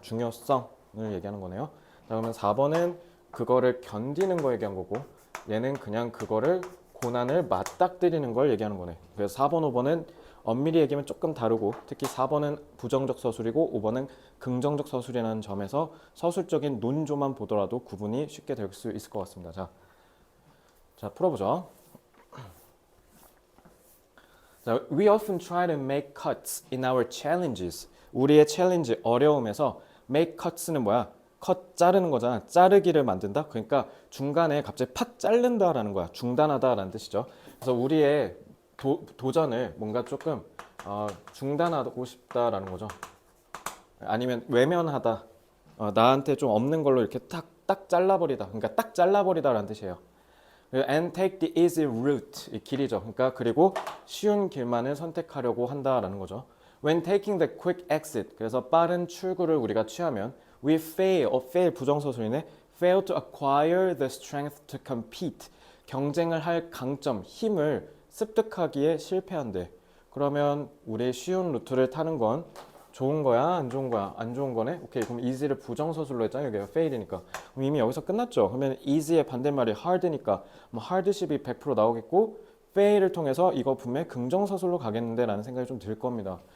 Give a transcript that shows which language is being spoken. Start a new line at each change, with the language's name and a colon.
Korean: 중요성을 얘기하는 거네요. 자, 그러면 4번은 그거를 견디는 거 얘기한 거고, 얘는 그냥 그거를 고난을 맞닥뜨리는 걸 얘기하는 거네. 그래서 4번, 5번은 엄밀히 얘기하면 조금 다르고, 특히 4번은 부정적 서술이고 5번은 긍정적 서술이라는 점에서 서술적인 논조만 보더라도 구분이 쉽게 될 수 있을 것 같습니다. 자, 풀어보죠. 자,
English: we often try to make cuts in our challenges.
Korean: 우리의 챌린지, 어려움에서 make cuts는 뭐야? 컷 자르는 거잖아. 자르기를 만든다. 그러니까 중간에 갑자기 팍 자른다라는 거야. 중단하다라는 뜻이죠. 그래서 우리의 도전을 뭔가 조금 중단하고 싶다라는 거죠. 아니면 외면하다. 나한테 좀 없는 걸로 이렇게 딱 잘라버리다. 그러니까 딱 잘라버리다라는 뜻이에요.
English: And take the easy route.
Korean: 이 길이죠. 그러니까 그리고 쉬운 길만을 선택하려고 한다라는 거죠.
English: When taking the quick exit.
Korean: 그래서 빠른 출구를 우리가 취하면
English: we fail.
Korean: fail 부정서술이네.
English: fail to acquire the strength to compete.
Korean: 경쟁을 할 강점, 힘을 습득하기에 실패한대. 그러면 우리의 쉬운 루트를 타는 건 좋은 거야? 안 좋은 거야? 안 좋은 거네? 오케이. 그럼 easy를 부정서술로 했잖아요. 여기가 fail이니까. 그럼 이미 여기서 끝났죠. 그러면 easy의 반대말이 hard니까 뭐 hardship이 100% 나오겠고 fail을 통해서 이거 분명히 긍정서술로 가겠는데 라는 생각이 좀 들 겁니다.